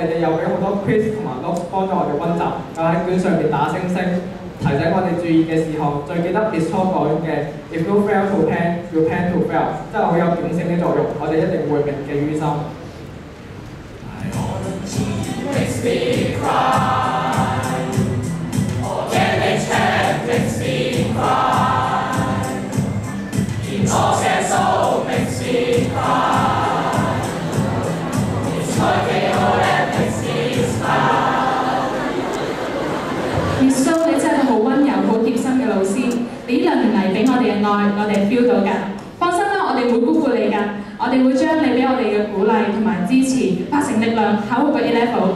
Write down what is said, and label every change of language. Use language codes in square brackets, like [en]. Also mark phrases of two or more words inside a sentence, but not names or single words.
[yue] 你哋又俾好多 quiz 同埋 notes 幫助我哋溫習，又喺卷上面打星星，提醒我哋注意嘅事項。最記得 [en] Miss Choi [yue] 講嘅 [en] If you fail to plan, you plan to fail， [yue] 真係好有警醒嘅作用，我哋一定會銘記於心。 [en] Makes me cry, organic chat makes me cry, inorganic soul makes me cry, it's my KO that makes me smile. [yue] Miss So 你真係個好溫柔、好貼心嘅老師。愛，我哋 feel 到㗎。放心啦，我哋會辜負你㗎，我哋會將你俾我哋嘅鼓勵同埋支持化成力量，考好個 A level。